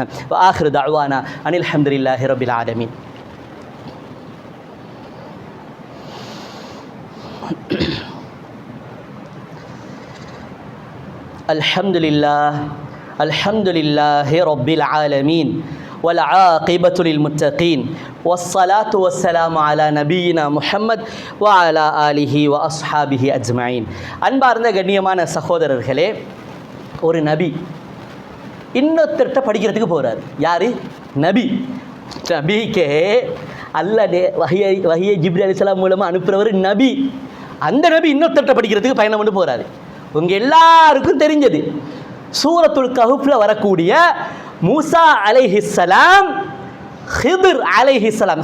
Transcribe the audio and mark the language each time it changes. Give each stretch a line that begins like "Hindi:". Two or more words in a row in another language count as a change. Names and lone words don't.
Arabic: آخر دعوانا أن الحمد لله رب العالمين. الحمد لله رب العالمين والعاقبة للمتقين والصلاة والسلام على نبينا محمد وعلى آله وأصحابه أجمعين.
Tamil: அன்பார்ந்த கண்ணியமான சகோதரர்களே, ஒரு நபி இன்னொருத்தர்கிட்ட படிக்கிறதுக்கு போகிறார். யார்? நபி. நபிக்கே அல்லாஹ் வஹியை ஜிப்ரீல் அலைஹிஸ்ஸலாம் மூலமாக அனுப்புகிறவர் நபி. அந்த நபி இன்னொருத்தர்கிட்ட படிக்கிறதுக்கு பயணம் பண்ணி போகிறாரு. உங்கள் எல்லாருக்கும் தெரிஞ்சது சூரத்துல் கஹ்ஃப்ல வரக்கூடிய மூசா அலைஹிஸ்ஸலாம், ஹிதிர் அலைஹிஸ்ஸலாம்.